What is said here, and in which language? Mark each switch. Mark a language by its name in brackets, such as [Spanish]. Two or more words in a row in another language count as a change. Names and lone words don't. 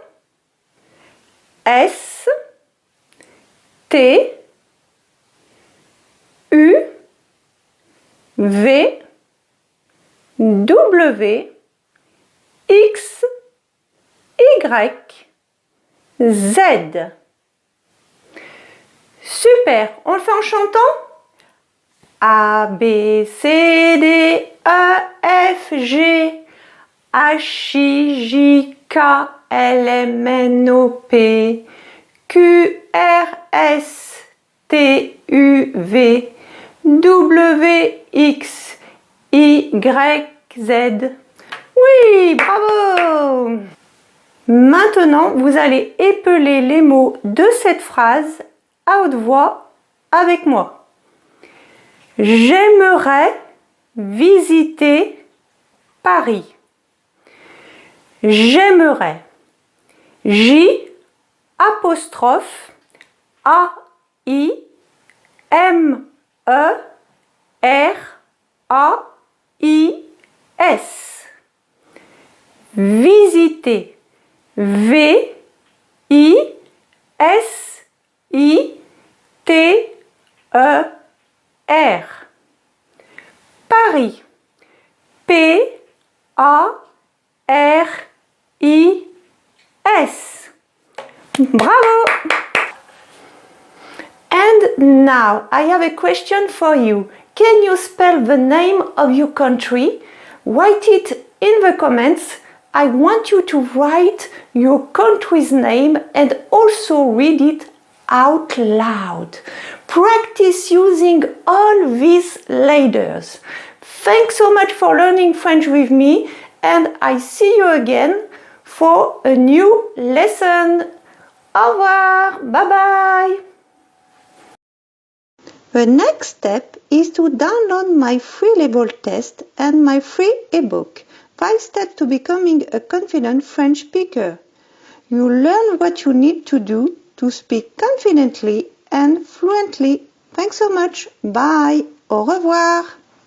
[French] S, T, U, V, W, X, Y, Z. Super, on le fait en chantant? A, B, C, D, E, F, G, H, I, J, K, L, M, N, O, P, Q, R, S, T, U, V, W, X, Y, Z. Oui, bravo! Maintenant, vous allez épeler les mots de cette phrase à haute voix avec moi. J'aimerais visiter Paris. J'aimerais. J apostrophe A I M E R A I S. Visiter. V I S I T E R. Paris. P A R I S. Bravo! [English] And now I have a question for you. Can you spell the name of your country? Write it in the comments. I want you to write your country's name and also read it out loud. Practice using all these letters. Thanks so much for learning French with me, and I see you again for a new lesson. [French] Au revoir. [English] Bye bye. The next step is to download my free level test and my free ebook, 5 Steps to Becoming a Confident French Speaker. You learn what you need to do to speak confidently and fluently. Thanks so much. Bye. [French] Au revoir.